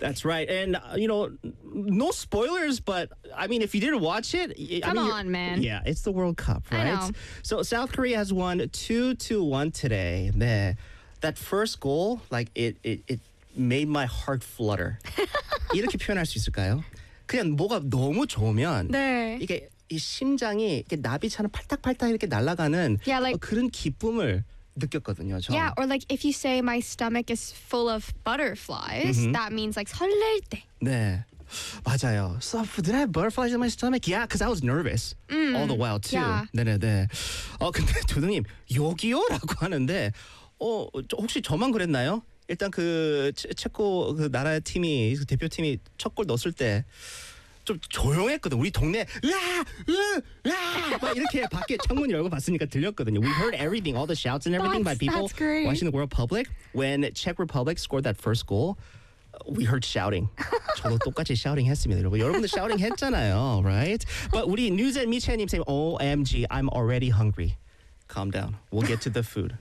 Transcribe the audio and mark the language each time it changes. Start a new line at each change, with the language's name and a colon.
English: That's right. And, you know, no spoilers, but, I mean, if you didn't watch it... Come on, man. Yeah, it's the World Cup, right? I know. So South Korea has won 2-1 today. Man, that first goal, like, it made my heart flutter.
Korean: 이렇게 표현할 수 있을까요? 그냥 뭐가 너무 좋으면... 네. 이게 이 심장이 이렇게 나비처럼 팔딱팔딱 이렇게 날아가는
English: yeah, like,
Korean: 그런 기쁨을... 느꼈거든요, 저.
English: Yeah, or like if you say my stomach is full of butterflies, mm-hmm. that means like
Korean: 설렐 때. 네, 맞아요.
English: So did I have butterflies in my stomach? Yeah, because I was nervous mm. all the while too. Yeah.
Korean: 네네네. 근데 조등님 욕이요? 라고 하는데 혹시 저만 그랬나요? 일단 그 체코 그 나라 팀이 그 대표팀이 첫 골 넣었을 때 좀 조용했거든. 우리 동네 막 이렇게 밖에 창문 열고 봤으니까 들렸거든요.
English: We heard everything, all the shouts and everything that's, by people watching the World Public. When Czech Republic scored that first goal, we heard shouting.
Korean: 저도 똑같이 shouting 했습니다. 여러분. 여러분도 shouting 했잖아요,
English: right? But 우리 News and 미채님 saying, OMG, I'm already hungry. Calm down. We'll get to the food.